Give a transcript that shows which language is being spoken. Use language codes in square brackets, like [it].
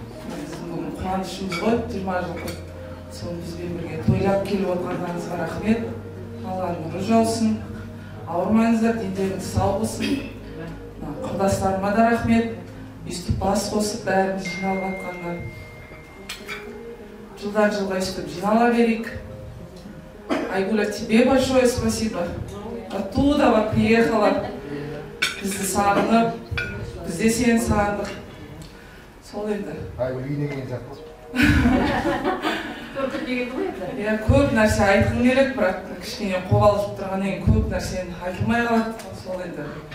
[kk] Біздің бүгін қуанышымыз ғой, 20 жылғы. Соны бізбен бірге тойлап келіп отырғандарыңызға рахмет. Алланың нұры жаусын. Ауырмаңыздар, дендеріңіз сау болсын. Құрдастарыма да рахмет. Өстіп бас қосып бәріміз жиналып жатқандар. Жылдан жылға өстіп жинала берейік. [ru] Айгуля, тебе большое спасибо. Оттуда приехала. [kk] Бізді сағынып, бізде сені сағындық. Сол енді. Айгүл үйіне келген сияқты. Көп нәрсе айтқым келеді, бірақ кішкене қобалжып тұрғаннан кейін көп нәрсені айтылмай қалады. Сол енді.